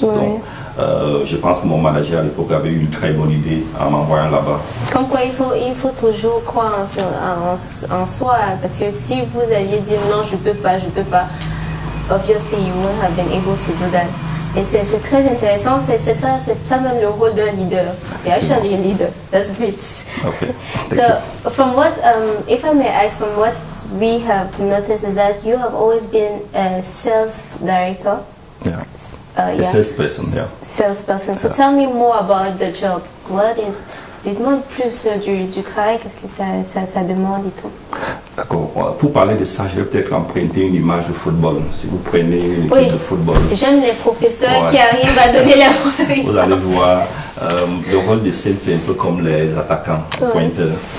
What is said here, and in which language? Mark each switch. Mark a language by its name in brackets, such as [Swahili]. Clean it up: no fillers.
[French] Donc, je pense que mon manager à l'époque avait eu une très bonne idée en m'envoyant là-bas. Comme quoi, il faut toujours croire en soi, parce que si vous aviez dit non, je peux pas, [English] obviously you wouldn't have been able to do that. [French] Et c'est très intéressant, c'est ça même le rôle d'un leader. [English] You're actually a leader. That's great. Okay. So, from what, if I may ask, from what we have noticed is that you have always been a sales director. A salesperson, Salesperson. So tell me more about the job. What is [French] Dites-moi plus du travail, qu'est-ce que ça demande et tout. D'accord. Pour parler de ça, je vais peut-être emprunter une image de football. Si vous prenez une équipe de football. J'aime les professeurs qui arrivent à donner la profession. Vous allez voir, le rôle des sales, c'est un peu comme les attaquants, pointeurs.